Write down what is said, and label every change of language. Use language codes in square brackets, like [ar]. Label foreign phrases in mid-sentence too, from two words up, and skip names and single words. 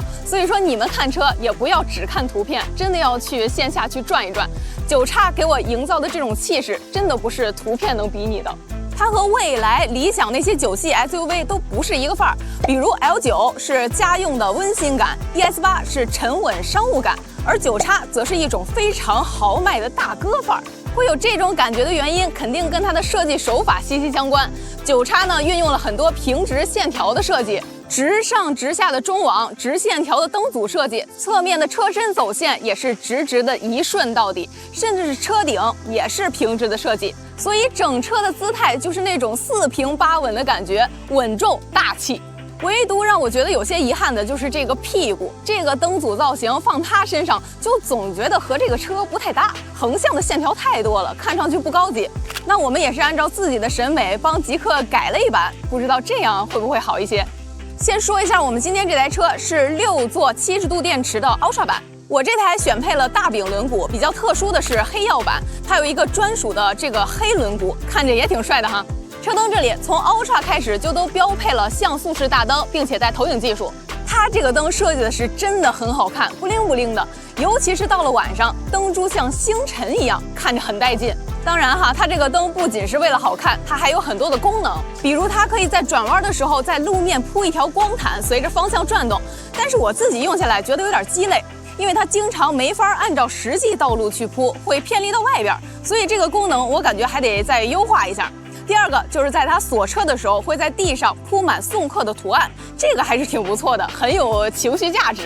[zh] 所以說你們看車也不要只看圖片，真的要去線下去轉一轉。九叉給我營造的這種氣勢，真的不是圖片能比擬的。它和蔚來、理想那些9系 SUV 都不是一個範兒。比如 L9是家用的溫馨感 ，ES8 是沉穩商務感，而九叉則是一種非常豪邁的大哥範兒。會有這種感覺的原因，肯定跟它的設計手法息息相關。九叉呢，運用了很多平直線條的設計，直上直下的中網，直線條的燈組設計，側面的車身走線也是直的一順到底，甚至是車頂也是平直的設計，所以整車的姿態就是那種4平8穩的感覺，穩重大氣。唯獨讓我覺得有些遺憾的就是這個屁股，這個燈組造型放它身上就總覺得和這個車不太搭，橫向的線條太多了，看上去不高級。那我們也是按照自己的審美幫極氪改了一版，不知道這樣會不會好一些。先說一下我們今天這台車是6座70度電池的 Ultra 版，我這台選配了大柄輪毂，比較特殊的是黑曜版，它有一個專屬的這個黑輪毂，看着也挺帥的哈。車燈這裡從 Ultra 開始就都標配了像素式大燈，並且帶投影技術。它這個燈設計的是真的很好看，不靈不靈的，尤其是到了晚上，燈珠像星辰一樣，看着很帶勁。當然哈，它這個燈不僅是為了好看，它還有很多的功能，比如它可以在轉彎的時候在路面鋪一條光毯，隨着方向轉動。但是我自己用下來覺得有點雞肋，因為它經常沒法按照實際道路去鋪，會偏離到外邊，所以這個功能我感覺還得再優化一下。第二個就是在它鎖車的時候，會在地上鋪滿送客的圖案，這個還是挺不錯的，很有情緒價值。